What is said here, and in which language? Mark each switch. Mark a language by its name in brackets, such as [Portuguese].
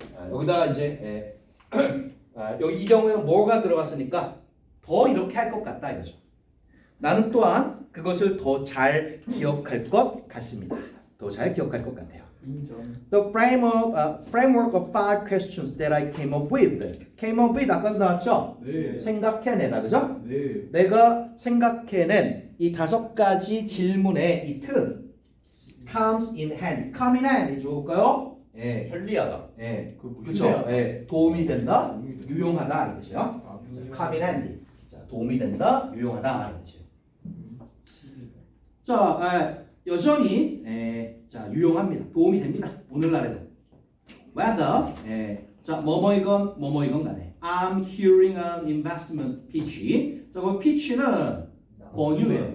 [Korean] 여기다가 이제 여기 이 경우에는 뭐가 들어갔으니까 더 이렇게 할 것 같다 이거죠. 나는 또한 그것을 더 잘 기억할 것 같습니다. 더 잘 기억할 것 같아요. [English] The framework of 5 questions that I came up with. Came up with [Korean] 아까도 나왔죠? 네. 생각해내다, 그죠? 네. 내가 생각해낸 이 5가지 질문의 이 틀은 [English] comes in hand. come in hand [Korean] 좋을까요? 편리하다. 그렇죠. 도움이 된다, 유용하다 이런 뜻이요. [English] come in handy. [Korean] 자, 도움이 된다, 유용하다 이런 뜻이요. 자, 여전히 자 유용합니다. 도움이 됩니다. 오늘날에도. [English] Whether [Korean] 자 뭐뭐이건 간에 [English] I'm hearing an investment pitch. [Korean] 자, 그 pitch는 권유예요.